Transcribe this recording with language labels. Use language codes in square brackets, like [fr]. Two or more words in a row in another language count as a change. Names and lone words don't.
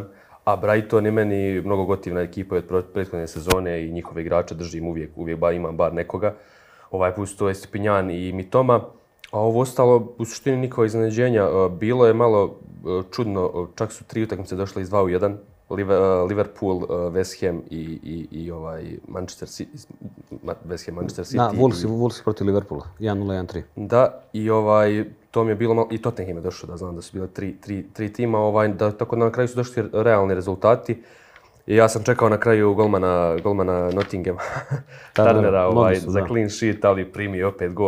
[bs] A Brighton je meni mnogo gotivna ekipa od prethodne sezone i njihove igrače držim uvijek imam bar nekoga. Ovaj put to je Stepinjan i Mitoma, a ovo ostalo u suštini nikakva iznenađenja. Bilo je malo čudno, čak su 3 utakmice došle iz 2-1. Liverpool, West Ham i Manchester City. West Ham, Manchester City. Da, Wolves protiv Liverpoola, 1-0, 1-3. Da, i to mi je bilo malo, i Tottenham je došao, da znam da su bile tri tima, tako da na kraju su došli realni rezultati. I ja sam čekao na kraju golmana Nottinghama, Turnera za [en] clean sheet, [bs] ali primio opet gol.